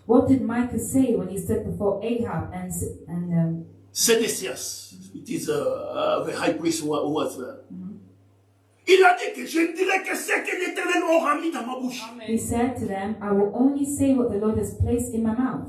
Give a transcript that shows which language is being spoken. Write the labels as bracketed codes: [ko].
[en] What did Micah say when he stood before Ahab and Sédécias, it is the high priest who was there. [fr] Il a dit que je ne dirai que ce que l'Éternel aura mis dans ma bouche. [en] he said to them, I will only say what the Lord has placed in my mouth.